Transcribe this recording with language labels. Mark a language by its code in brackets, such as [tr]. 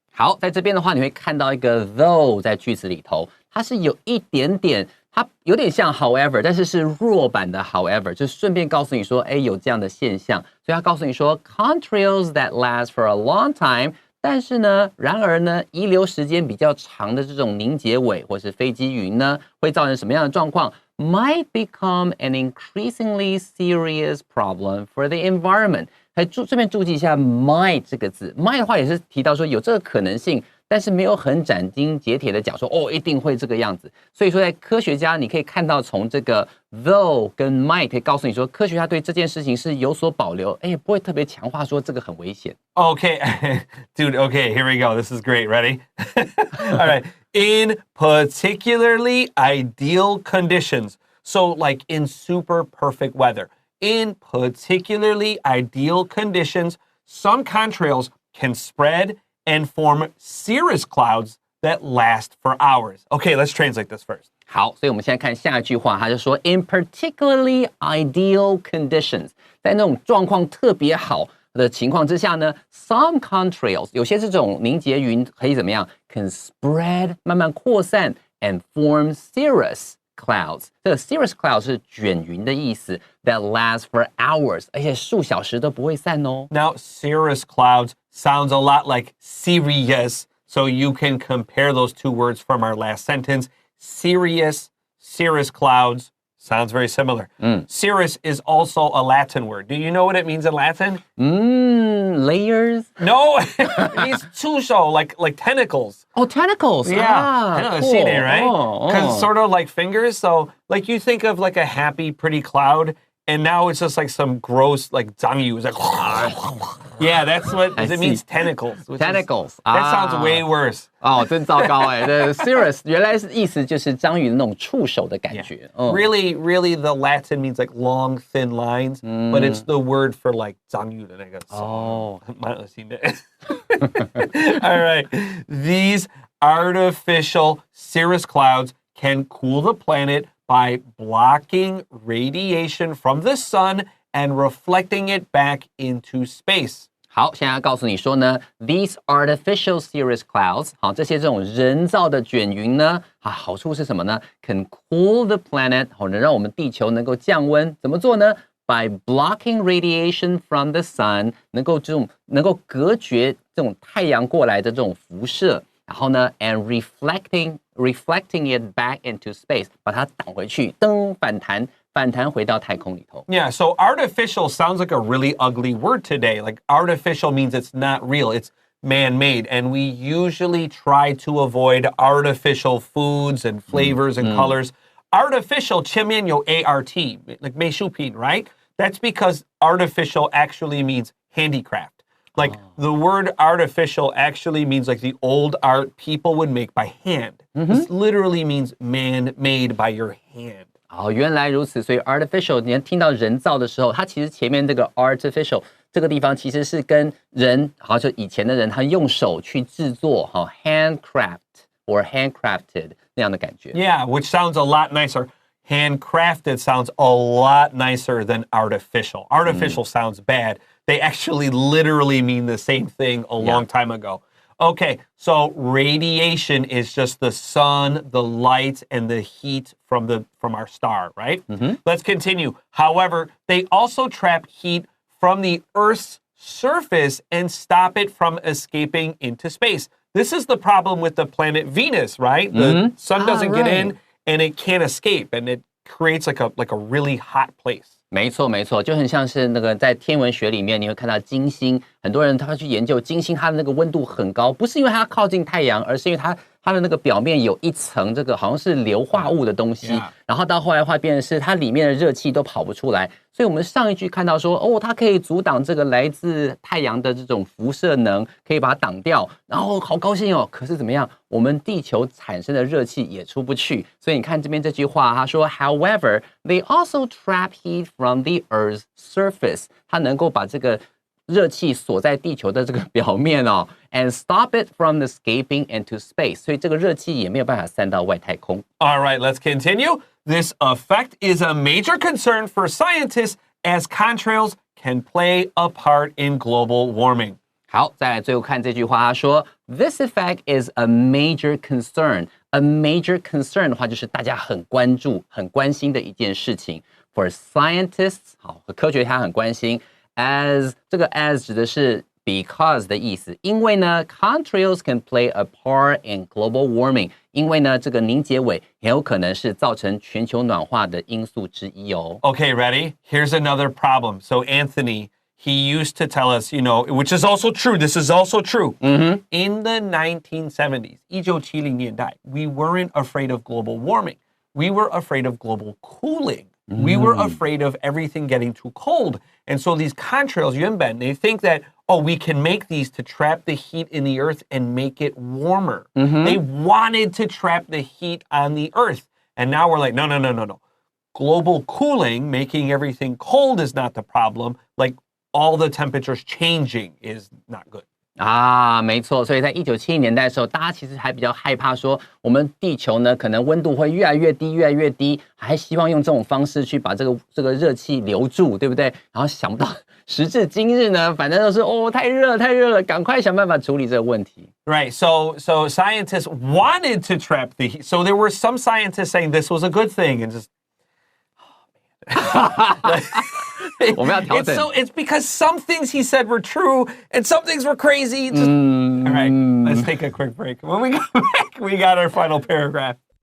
[zh] 好，在这边的话，你会看到一个 though 在句子里头，它是有一点点，它有点像 however， 但是是弱版的 however， 就顺便告诉你说，哎，有这样的现象，所以它告诉你说 [en] contrails that last for a long time。 [zh] 但是呢，然而呢，遗留时间比较长的这种凝结尾或是飞机云呢，会造成什么样的状况 ？ [en] Might become an increasingly serious problem for the environment。 [zh] 还顺便注记一下 might 这个字 ，might 的话也是提到说有这个可能性，但是没有很斩钉截铁的讲说哦一定会这个样子。所以说，在科学家你可以看到从这个 though 跟 might 可以告诉你说，科学家对这件事情是有所保留，哎，不会特别强化说这个很危险。 [en] Okay, dude, okay, here we go. This is great. Ready? All right. In particularly ideal conditions. So like in super perfect weather. In particularly ideal conditions, some contrails can spread and form cirrus clouds that last for hours. Okay, let's translate this first. [zh] 好，所以我们现在看下一句话，他就说 [en] in particularly ideal conditions， [zh] 在那种状况特别好的情况之下呢 ，some contrails 有些这种凝结云可以怎么样 ？ [en] can spread [zh] 慢慢扩散 [en] and form cirrus clouds。 [zh] 这个 cirrus clouds 是卷云的意思 ， [en] that lasts for hours， [zh] 而且数小时都不会散哦。 [en] Now, cirrus clouds sounds a lot like serious, so you can compare those two words from our last sentence. Serious, cirrus clouds. Sounds very similar. Cirrus is also a Latin word. Do you know what it means in Latin? Layers? No, it means [zh] 触手, [en] like tentacles. Oh, tentacles. Yeah, cool. seen it, right? Because it's sort of like fingers. So, like you think of like a happy, pretty cloud, and now it's just like some gross like [zh] 章鱼. [en] It's like, yeah, that's what it means. Tentacles. Tentacles. That sounds way worse. [zh] 哦，真糟糕哎！这 cirrus 原来是意思就是章鱼的那种触手的感觉。 [en] Really, the Latin means like long, thin lines, but it's the word for like [zh] 章鱼的那个。哦，蛮恶心的。 [en] All right, these artificial cirrus clouds can cool the planet by blocking radiation from the sun and reflecting it back into space. [zh] 好，现在要告诉你说呢 ， [en] these artificial cirrus clouds， [zh] 好，这些这种人造的卷云呢，好处是什么呢 ？ [en] Can cool the planet， [zh] 好，能让我们地球能够降温。怎么做呢 ？ [en] By blocking radiation from the sun， [zh] 能够隔绝这种太阳过来的这种辐射。然后呢 ， [en] and reflecting it back into space， [zh] 把它挡回去，噔，反弹回到太空里头。 [en] Yeah, so artificial sounds like a really ugly word today. Like artificial means it's not real, it's man-made. And we usually try to avoid artificial foods and flavors and colors. Artificial, 前面有 ART, like 美术品, right? That's because artificial actually means handicraft. Like the word artificial actually means like the old art people would make by hand. This literally means man-made by your hand. [zh] 哦，原来如此，所以 artificial， 你听到人造的时候，它其实前面这个 artificial 这个地方其实是跟人，好像就以前的人他用手去制作，哈 [en] handcraft or handcrafted [zh] 那样的感觉。 [en] Yeah, which sounds a lot nicer. Handcrafted sounds a lot nicer than artificial. Artificial sounds bad. They actually literally mean the same thing a long time ago. Okay, so radiation is just the sun, the light, and the heat from our star, right? Let's continue. However, they also trap heat from the Earth's surface and stop it from escaping into space. This is the problem with the planet Venus, right? The sun doesn't get in and it can't escape, and it creates like a really hot place. [zh] 没错，就很像是那个在天文学里面，你会看到金星，很多人他会去研究金星，它的那个温度很高，不是因为它靠近太阳，而是因为它的那个表面有一层这个好像是硫化物的东西，然后到后来的话变成是它里面的热气都跑不出来，所以我们上一句看到说，哦，它可以阻挡这个来自太阳的这种辐射能，可以把它挡掉，然后好高兴哦。可是怎么样，我们地球产生的热气也出不去，所以你看这边这句话，他说 ， [en] However, they also trap heat from the Earth's surface， [zh] 它能够把这个热气锁在地球的这个表面哦 ， [en] and stop it from escaping into space， [zh] 所以这个热气也没有办法散到外太空。 [en] All right, let's continue. This effect is a major concern for scientists as contrails can play a part in global warming. [zh] 好，再来最后看这句话，他说 [en] This effect is a major concern. A major concern [zh] 的话，就是大家很关注、很关心的一件事情。 [en] For scientists， [zh] 好，科学家很关心。 As 这个 as 指的是 because 的意思，因为呢 ， [en] contrails can play a part in global warming。 [zh] 因为呢，这个凝结尾很有可能是造成全球暖化的因素之一哦。 [en] Okay, ready? Here's another problem. So Anthony, he used to tell us, you know, which is also true. This is also true. In the 1970s, [zh] 1970年代, [en] we weren't afraid of global warming. We were afraid of global cooling. We were afraid of everything getting too cold. And so these contrails, Yunben, they think that, oh, we can make these to trap the heat in the earth and make it warmer. They wanted to trap the heat on the earth. And now we're like, no. Global cooling, making everything cold is not the problem. Like all the temperatures changing is not good. [zh] 啊，没错，所以在1970年代的时候，大家其实还比较害怕说，我们地球呢可能温度会越来越低，越来越低，还希望用这种方式去把这个热气留住，对不对？然后想不到时至今日呢，反正都是太热了，赶快想办法处理这个问题。 [en] Right, so scientists wanted to trap the heat. So there were some scientists saying this was a good thing and just, [zh] 我们要调整。 [en] It's because some things he said were true and some things were crazy. All right, let's take a quick break. When we come back, we got our final paragraph.